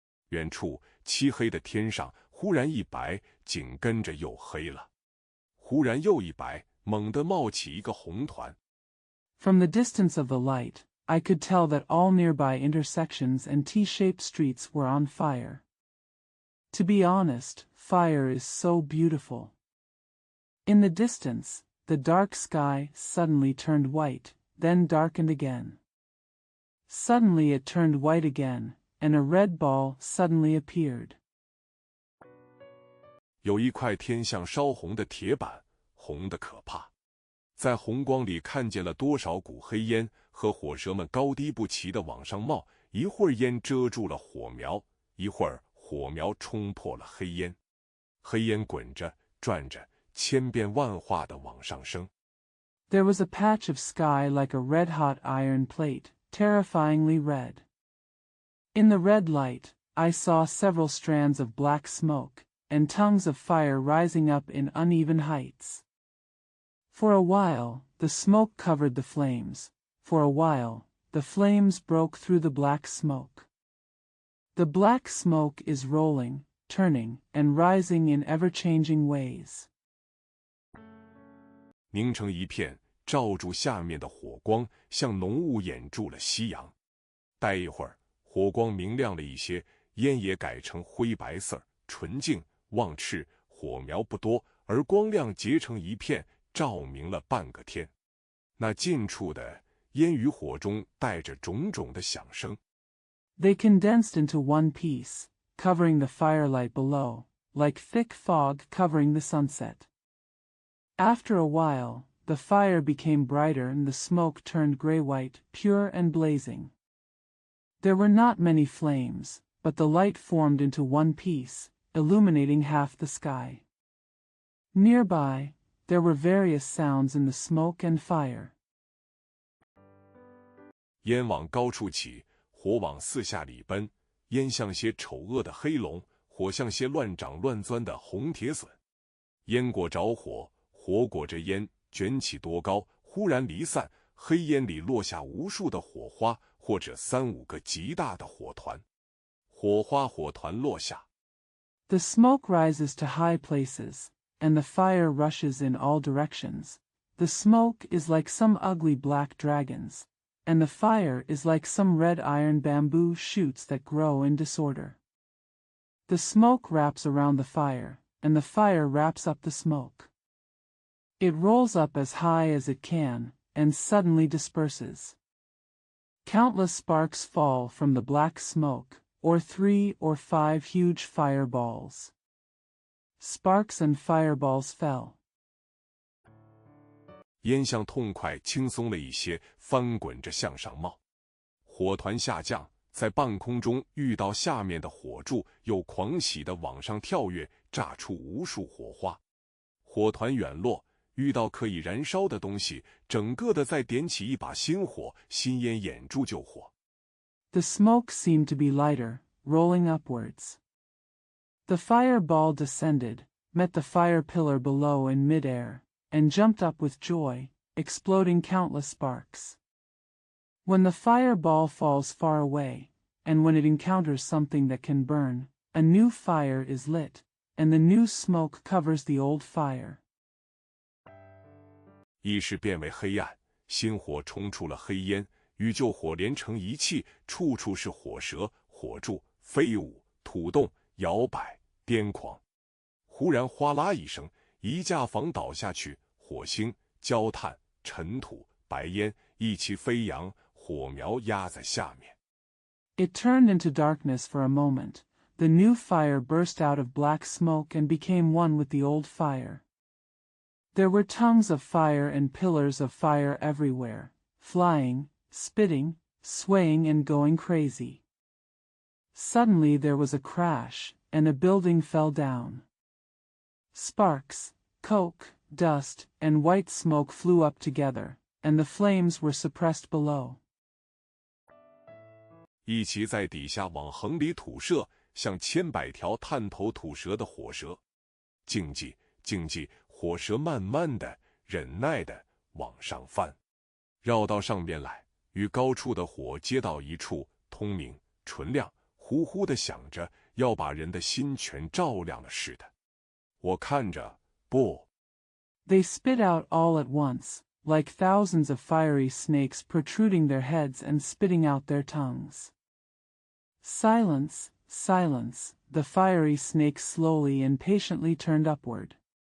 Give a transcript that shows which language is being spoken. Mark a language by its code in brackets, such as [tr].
[zh] 远处漆黑的天上忽然一白，紧跟着又黑了。忽然又一白，猛地冒起一个红团。 [en] From the distance of the light, I could tell that all nearby intersections and T-shaped streets were on fire. To be honest, fire is so beautiful. In the distance, the dark sky suddenly turned white, then darkened again. Suddenly it turned white again, and a red ball suddenly appeared. [zh] 有一块天像烧红的铁板，红得可怕。在红光里看见了多少股黑烟和火舌们高低不齐地往上冒，一会儿烟遮住了火苗，一会儿火苗冲破了黑烟，黑烟滚着转着，千变万化地往上升。 [en] There was a patch of sky like a red-hot iron plate, terrifyingly red. In the red light, I saw several strands of black smoke, and tongues of fire rising up in uneven heights. For a while, the smoke covered the flames. For a while, the flames broke through the black smoke. The black smoke is rolling, turning, and rising in ever-changing ways. [zh] 凝成一片，照住下面的火光，像浓雾掩住了夕阳。待一会儿，火光明亮了一些，烟也改成灰白色，纯净望赤，火苗不多，而光亮结成一片，照明了半个天。那近处的烟与火中带着种种的响声。 [en] They condensed into one piece, covering the firelight below, like thick fog covering the sunset. After a while, the fire became brighter and the smoke turned gray-white, pure and blazing. There were not many flames, but the light formed into one piece, illuminating half the sky. Nearby, there were various sounds in the smoke and fire. [zh] 烟往高处起，火往四下里奔，烟像些丑恶的黑龙，火像些乱长乱钻的红铁笋。烟裹着火，火裹着烟，卷起多高，忽然离散，黑烟里落下无数的火花，或者3、5个极大的火团。火花火团落下。 [en] The smoke rises to high places, and the fire rushes in all directions. The smoke is like some ugly black dragons, and the fire is like some red iron bamboo shoots that grow in disorder. The smoke wraps around the fire, and the fire wraps up the smoke. It rolls up as high as it can, and suddenly disperses. Countless sparks fall from the black smoke, or 3 or 5 huge fireballs. Sparks and fireballs fell. [zh] 烟像痛快轻松了一些，翻滚着向上冒。火团下降，在半空中遇到下面的火柱，又狂喜地往上跳跃，炸出无数火花。火团远落，遇到可以燃烧的东西，整个的再点起一把新火，新烟掩住旧火。 [en] The smoke seemed to be lighter, rolling upwards. The fireball descended, met the fire pillar below in mid-air, and jumped up with joy, exploding countless sparks. When the fireball falls far away, and when it encounters something that can burn, a new fire is lit, and the new smoke covers the old fire. [zh] 一时变为黑暗，新火冲出了黑烟，与旧火连成一气，处处是火舌、火柱，飞舞、吐动、摇摆、癫狂。忽然哗啦一声，一架房倒下去，火星、焦炭、尘土、白烟一起飞扬，火苗压在下面。 [en] It turned into darkness for a moment. The new fire burst out of black smoke and became one with the old fire. There were tongues of fire and pillars of fire everywhere, flying, spitting, swaying and going crazy. Suddenly there was a crash, and a building fell down. Sparks, coke, dust, and white smoke flew up together, and the flames were suppressed below. [zh] 一起在底下往横里吐射，像千百条探头吐舌的火蛇。静寂，静寂，火蛇慢慢的、忍耐的往上翻，绕到上边来，与高处的火接到一处，通明、纯亮，呼呼的响着，要把人的心全照亮了似的。我看着，不。 [en] They spit out all at once, like thousands of fiery snakes protruding their heads and spitting out their tongues. Silence, silence, the fiery snake slowly and patiently turned upward.